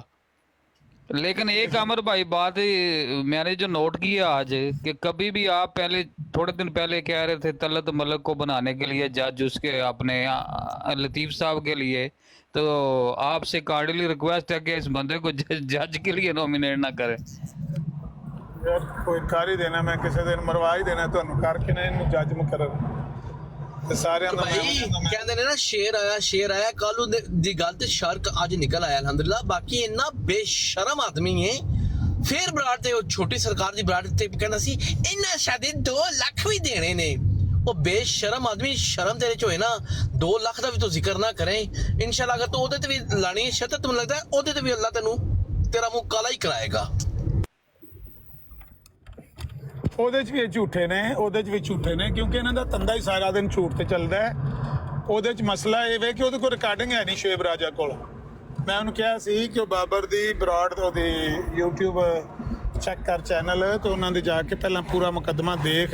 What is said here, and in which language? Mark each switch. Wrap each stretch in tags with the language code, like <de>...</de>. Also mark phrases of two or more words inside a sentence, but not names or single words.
<ur>لیکن ایک عامر بھائی بات میں نے جو نوٹ کیا آج, کہ کبھی بھی آپ پہلے تھوڑے دن پہلے کہہ رہے تھے طلعت ملک کو بنانے کے لیے جج, اس کے اپنے لطیف صاحب کے لیے, تو آپ سے</ur> <en>cordially request</en> <ur>ہے کہ اس بندے کو جج کے لیے نومینیٹ نہ کریں.</ur> <pa>یار کوئی کر ہی دینا, میں کسی دن مروا ہی دینا تو کر کے نہیں جج مقرر سارے کہندے نے نا شیر آیا کالو دی گل تے شرک اج نکل آیا الحمدللہ. باقی اتنا بے شرم آدمی ہے. پھر براٹ تے چھوٹی سرکار دی براٹ تے کہنا سی انہاں شادی 2 لاکھ بھی دینے نے. وہ بے شرم آدمی, شرم تیرے چ ہوئے نا 2 لاکھ دا بھی تو ذکر نہ کریں انشاءاللہ. اگر تو اودے تے بھی لانی ہے شرط,</pa> <ur>تمہیں لگتا ہے</ur> <pa>اودے تے بھی اللہ تینوں تیرا منہ کالا ہی کرائے گا. ਉਹਦੇ 'ਚ ਵੀ ਝੂਠੇ ਨੇ ਕਿਉਂਕਿ ਇਹਨਾਂ ਦਾ ਧੰਦਾ ਹੀ ਸਾਰਾ ਦਿਨ ਝੂਠ ਤੇ ਚੱਲਦਾ ਹੈ. ਉਹਦੇ 'ਚ ਮਸਲਾ ਇਹ ਵੇ ਕਿ ਉਹਦੇ ਕੋਲ ਰਿਕਾਰਡਿੰਗ ਹੈ ਨਹੀਂ ਸ਼ੁਏਬ ਰਾਜਾ ਕੋਲ. ਮੈਂ ਉਹਨੂੰ ਕਿਹਾ ਸੀ ਕਿ ਉਹ ਬਾਬਰ ਦੀ ਬਰਾਡ ਉਹਦੀ YouTube ਚੈੱਕ ਕਰ ਚੈਨਲ, ਤੇ ਉਹਨਾਂ ਦੇ ਜਾ ਕੇ ਪਹਿਲਾਂ ਪੂਰਾ ਮੁਕੱਦਮਾ ਦੇਖ.</pa>